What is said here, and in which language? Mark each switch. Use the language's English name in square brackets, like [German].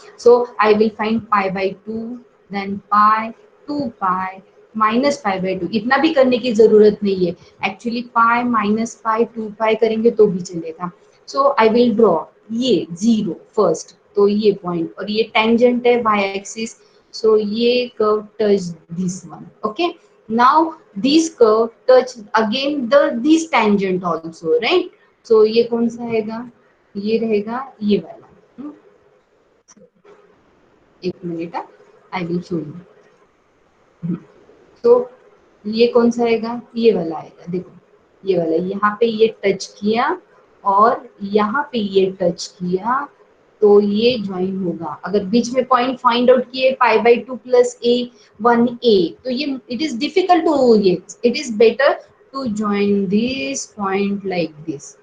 [English] So I will find pi by two, then pi, two pi, minus pi by two. [Hindi] इतना भी करने की जरूरत नहीं है actually, pi minus pi to पाई करेंगे तो भी चलेगा. [English] so I will draw ये zero first, [Hindi] तो ये पॉइंट और ये [English] Tangent है Y axis. So ये curve touch this one. Okay. Now this curve touch again the this tangent also, right? [Hindi] So ये कौन सा आएगा? ये रहेगा ये वाला. हम्म, एक minute, [English] I will show you. [Hindi] तो ये कौन सा आएगा, ये वाला आएगा. देखो ये वाला, यहाँ पे ये टच किया और यहाँ पे ये टच किया, तो ये ज्वाइन होगा. अगर बीच में पॉइंट फाइंड आउट किए [English] Pi by two plus A one A, तो ये it is difficult to, ये it is better to join this point like this.